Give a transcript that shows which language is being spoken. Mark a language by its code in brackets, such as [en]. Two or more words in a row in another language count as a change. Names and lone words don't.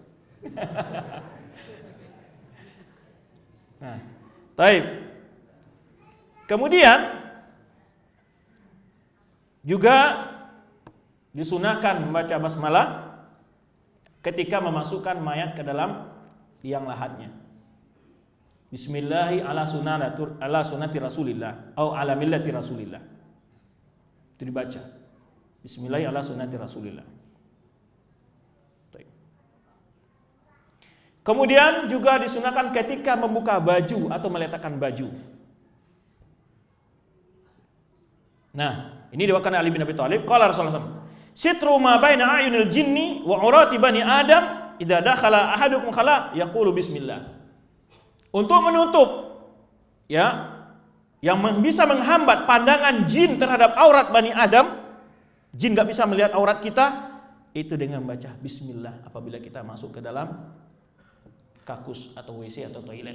[id] Nah, baik. Kemudian juga disunahkan membaca basmalah ketika memasukkan mayat ke dalam liang lahatnya. [ar] بسم الله على سنة رسول الله أو على ملة رسول الله. [id] Itu dibaca. [ar] بسم الله على سنة رسول الله. [id] Kemudian juga disunahkan ketika membuka baju atau meletakkan baju. Nah, ini diwakilkan Ali bin Abi Thalib, [ar] قال رسول الله [id] SAW, [ar] "ستر ما بين أعين الجن وعورات بني آدم إذا دخل أحدكم الخلاء يقول بسم الله." [id] Untuk menutup ya yang bisa menghambat pandangan jin terhadap aurat Bani Adam, jin gak bisa melihat aurat kita, itu dengan baca bismillah apabila kita masuk ke dalam kakus atau WC atau toilet.